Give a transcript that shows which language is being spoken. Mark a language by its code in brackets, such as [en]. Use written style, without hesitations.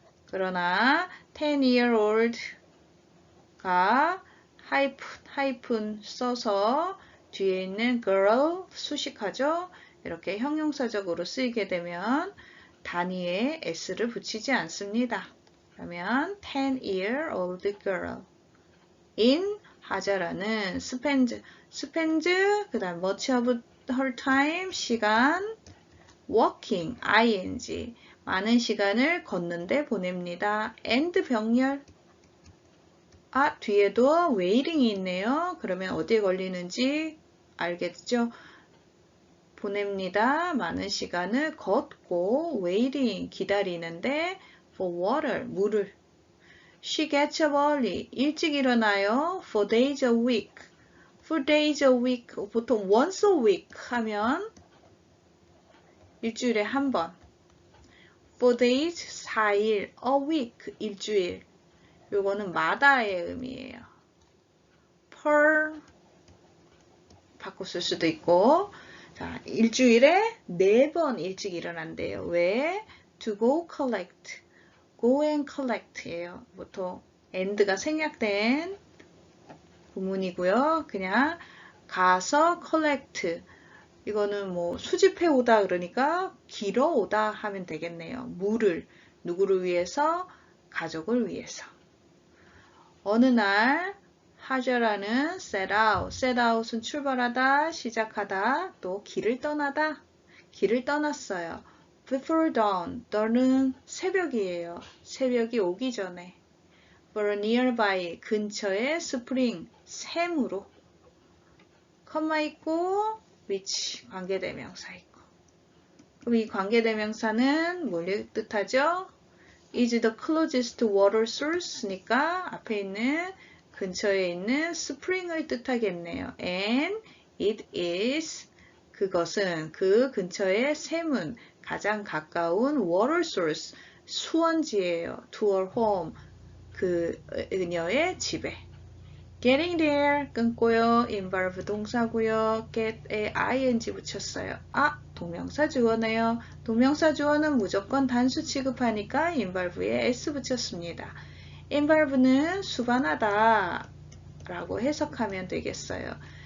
[ko] 그러나 [en] 10 year old [ko] 가 하이픈 써서 뒤에 있는 girl 수식하죠. 이렇게 형용사적으로 쓰이게 되면 단위에 s를 붙이지 않습니다. [en] 그러면 10 year old girl in 하자라는 spends [ko] 그 다음 [en] much of her time 시간 walking ing [ko] 많은 시간을 걷는데 보냅니다. and 병렬 뒤에도 웨이팅이 있네요. 그러면 어디에 걸리는지 알겠죠? 보냅니다. 많은 시간을 걷고 waiting 기다리는데 for water 물을 [en] She gets up early [ko] 일찍 일어나요. [en] 4 days a week 4 days a week 보통 once a week 하면 일주일에 한 번 4 days 4일 a week 일주일 [ko] 요거는 마다의 의미예요. per 바꿔 쓸 수도 있고 자, 일주일에 4번 일찍 일어난대요. [en] 왜? To go collect. [ko] go and collect예요. 보통 and가 생략된 구문이고요. 그냥 가서 collect. 이거는 뭐 수집해 오다 그러니까 길어 오다 하면 되겠네요. 물을 누구를 위해서? 가족을 위해서. 어느 날 하자라는 set out은 출발하다, 시작하다, 또 길을 떠나다, 길을 떠났어요. before dawn, dawn은 새벽이에요. 새벽이 오기 전에. [en] for a nearby, 근처에 spring, 샘으로. [ko] 컴마 있고, which, 관계대명사 있고. 그럼 이 관계대명사는 뭘 뜻하죠? is the closest water source니까 앞에 있는 근처에 있는 spring을 뜻하겠네요. [en] And it is [ko] 그것은 그 근처의 샘은 가장 가까운 [en] water source [ko] 수원지예요. [en] to her home [ko] 그녀의 집에. [en] getting there 끊고요. [ko] involve 동사고요. get에 ing 붙였어요. 동명사 주어네요. 동명사 주어는 무조건 단수 취급하니까 involve에 s 붙였습니다. involve는 수반하다 라고 해석하면 되겠어요.